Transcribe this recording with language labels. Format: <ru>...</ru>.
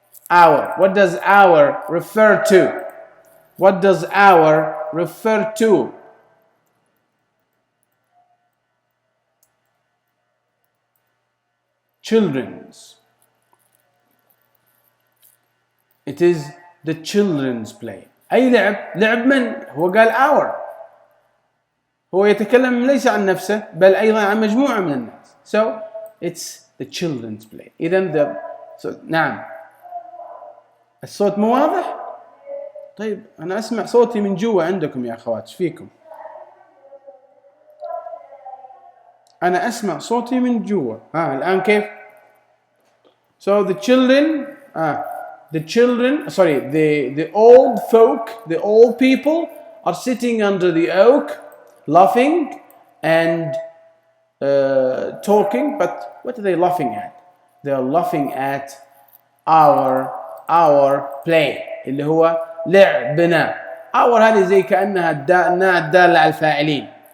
<en>Our. What does our refer to? What does our refer to? Children's. It is the children's play.</en> <ar>أي لعب من؟ هو قال our. هو يتكلم ليس عن نفسه بل أيضا عن مجموعة من الناس.</ar> <en>So it's the children's play.</en> <ar>إذن نعم. الصوت مو واضح؟ طيب أنا أسمع صوتي من جوا عندكم يا أخوات. إيش فيكم؟ أنا أسمع صوتي من جوا. الآن كيف؟</ar> <en>So the old folk, the old people are sitting under the oak, laughing and talking. But what are they laughing at? They are laughing at our play</en> <ar>اللي هو لعبنا. our هذه زي كأنها الدالة على الفاعلين.</ar>